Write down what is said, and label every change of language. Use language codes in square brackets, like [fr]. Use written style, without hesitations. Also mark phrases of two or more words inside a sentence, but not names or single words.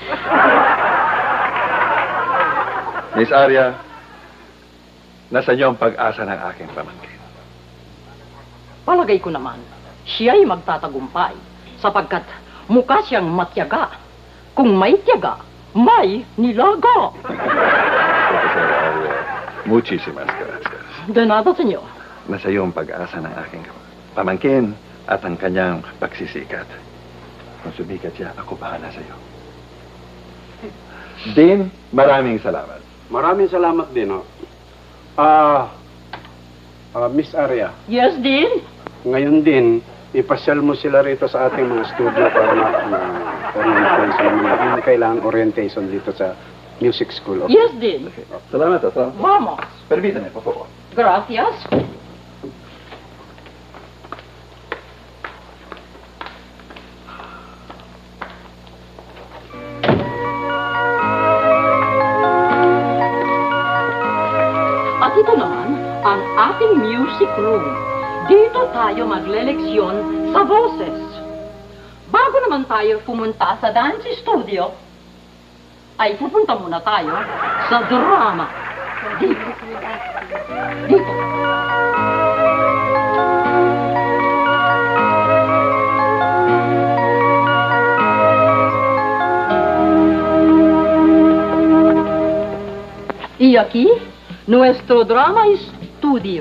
[tl] Miss Aria, nasa niyo ang pag-asa ng aking pamangkin. Palagay ko naman, siya'y magtatagumpay sapagkat mukha siyang matyaga. Kung may tiyaga, may nilaga. [es] Profesor Aria, muchísimas gracias. De nada, senyor. [tl] Nasa iyo ang pag-asa ng aking pamangkin at ang kanyang pagsisikat. Kung sumikat siya, ako bahala sa iyo. Din, maraming salamat. Maraming salamat din, ho. Miss Aria. [en] Yes, Dean? [tl] Ngayon din, ipasyal mo sila rito sa ating mga studio para kailangan orientation dito sa [en] music school. Okay? Yes, Dean. [tl] Salamat, salamat. [es] Vamos. Permítame, por favor. Gracias. [tl] At ito naman ang ating [en] music room. [tl] Dito tayo magleleksyon sa boses. Bago naman tayo pumunta sa [en] dance studio, [tl] ay pupunta muna tayo sa drama. Dito. Dito. [es] Y aquí, nuestro drama estudio.